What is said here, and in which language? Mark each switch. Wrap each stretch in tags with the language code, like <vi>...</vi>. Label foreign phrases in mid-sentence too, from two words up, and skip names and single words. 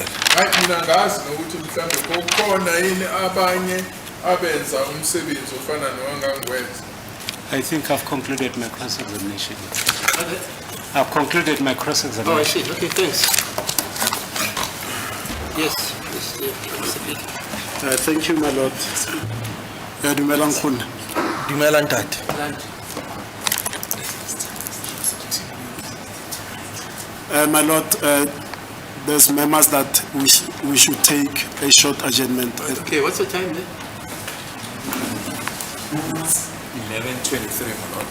<zu>Hayi mina ngazi nokuthi mhlambe kukhona yini abanye abenza umsebenzi ofana nowangangiwenza.</zu> <en>I think I've concluded my cross-examination. I've concluded my Oh, I cross-examination. see. Okay, thanks. Yes, Mr. Speaker. Thank you, my lord.</en> <nso>Dumelang khona. Dumela ntate.</nso> <en>My lord, there's members that we should take a short adjournment. Okay, what's the time then? 11:23, my lord.</en>